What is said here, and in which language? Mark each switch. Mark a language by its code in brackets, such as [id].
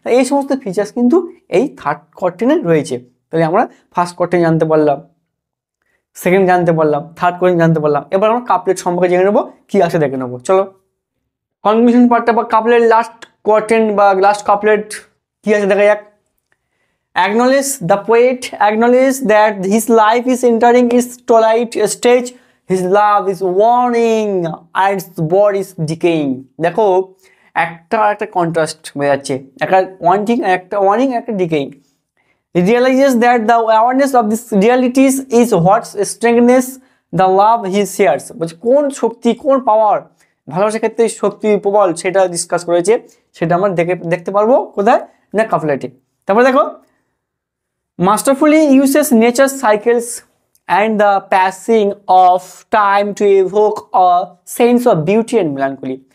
[bn] এই সমস্ত ফিচার্স কিন্তু এই থার্ড কোয়ার্টিনে রয়েছে। তাহলে আমরা ফার্স্ট কোয়ার্টিন জানতে পারলাম, সেকেন্ড জানতে পারলাম, থার্ড কোয়ার্টিন জানতে পারলাম। এবার আমরা কাপলেট সম্পর্কে জেনে নেবো, কি আছে দেখে নেবো। চলো কনক্লুশন পার্টটা বা কাপলেট লাস্ট কোয়ার্টিন বা লাস্ট কাপলেট কি আছে দেখা যাক। [en] Acknowledge the poet acknowledge that his life is entering its twilight stage, his love is waning and his body is decaying। [bn] দেখো একটা কন্ট্রাস্ট হয়ে যাচ্ছে, একটা ওয়ার্নিং একটা decaying. [en] He realizes that the awareness of these realities is what strengthens the love he shares। [bn] বলছে কোন শক্তি, কোন পাওয়ার, ভালোবাসার ক্ষেত্রে শক্তি প্রবল, সেটা ডিসকাস করেছে, সেটা আমরা দেখতে পারবো কোথায় না কাপলেটে। তারপরে দেখো [en] masterfully uses nature's cycles and the passing of time to evoke a sense of beauty and melancholy।